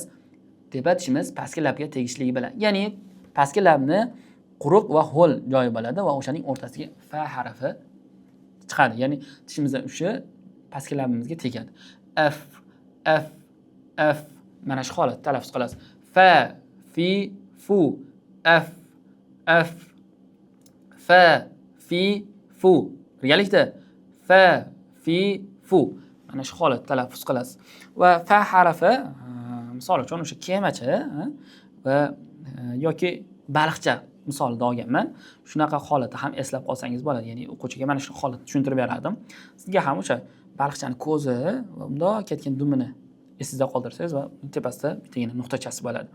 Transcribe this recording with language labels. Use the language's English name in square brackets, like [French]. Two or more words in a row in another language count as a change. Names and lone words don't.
[Uzbek] Tepa tishimiz pastki labga tegishligi bilan. Ya'ni pastki labni quruq va ho'l joyi bo'ladi va o'shaning o'rtasiga fa harfi chiqadi. Ya'ni tishimizdan uchi pastki labimizga tegadi. F. Mana shu holatda talaffuz qilasiz. Fa, fi, fu, f. Fa, fi, fu. Birgalikda fa, fi, fu. Mana shu holatda talaffuz qilasiz. Va fa harfi, misol uchun o'sha kemachi va yoki baliqcha misolida olganman. Shunaqa holatda ham eslab qolsangiz bo'ladi. Ya'ni o'quvchiga mana shu holatni tushuntirib berardim. Sizga ham o'sha baliqchani ko'zi va bundoq ketgan dumini esingizda qoldirsangiz va tepasida bittagina nuqtachasi bo'ladi.